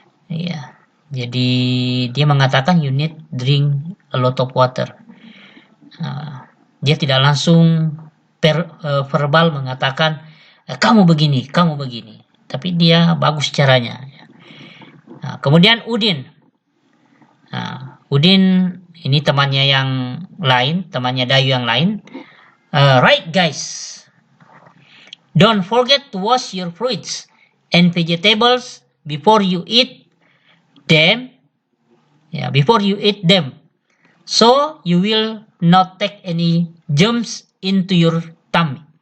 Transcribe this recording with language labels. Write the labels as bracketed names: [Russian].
[Indonesian] Ya, jadi dia mengatakan [English] you need drink a lot of water. [Indonesian] Dia tidak langsung verbal mengatakan kamu begini, tapi dia bagus caranya. Nah, kemudian Udin. Nah, Udin ini temannya yang lain, temannya Dayu yang lain. [English] Right guys, don't forget to wash your fruits and vegetables before you eat them. Before you eat them, so you will not take any germs into your tummy.